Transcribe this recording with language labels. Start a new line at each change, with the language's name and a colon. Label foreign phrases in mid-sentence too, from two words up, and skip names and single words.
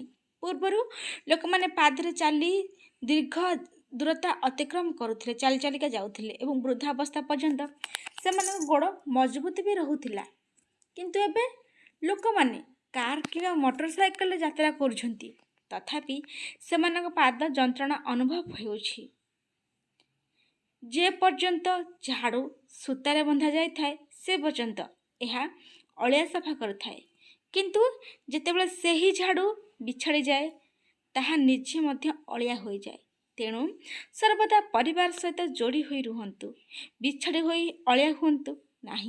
Odia: ପୂର୍ବରୁ ଲୋକ ମାନେ ପାଦରେ ଚାଲି ଦୀର୍ଘ ଦୂରତା ଅତିକ୍ରମ କରୁଥିଲେ, ଚାଲି ଚାଲିକା ଯାଉଥିଲେ ଏବଂ ବୃଦ୍ଧାବସ୍ଥା ପର୍ଯ୍ୟନ୍ତ ସେମାନ ଗୋଡ଼ ମଜବୁତ ଭି ରହୁଥିଲା, କିନ୍ତୁ ଏବେ ଲୋକ ମାନେ କାର କିମ୍ବା ମୋଟରସାଇକେଲ ଯାତ୍ରା କରୁଛନ୍ତି, ତଥାପି ସେମାନଙ୍କ ପାଦ ଯନ୍ତ୍ରଣା ଅନୁଭବ ହେଉଛି। ଯେ ପର୍ଯ୍ୟନ୍ତ ଝାଡ଼ୁ ସୂତାରେ ବନ୍ଧା ଯାଇଥାଏ ସେ ପର୍ଯ୍ୟନ୍ତ ଏହା ଅଳିଆ ସଫା କରୁଥାଏ। କିନ୍ତୁ ଯେତେବେଳେ ସେହି ଝାଡ଼ୁ ବିଛାଡ଼ିଯାଏ ତାହା ନିଜେ ମଧ୍ୟ ଅଳିଆ ହୋଇଯାଏ। ତେଣୁ ସର୍ବଦା ପରିବାର ସହିତ ଯୋଡ଼ି ହୋଇ ରୁହନ୍ତୁ, ବିଛାଡ଼ି ହୋଇ ଅଳିଆ ହୁଅନ୍ତୁ ନାହିଁ।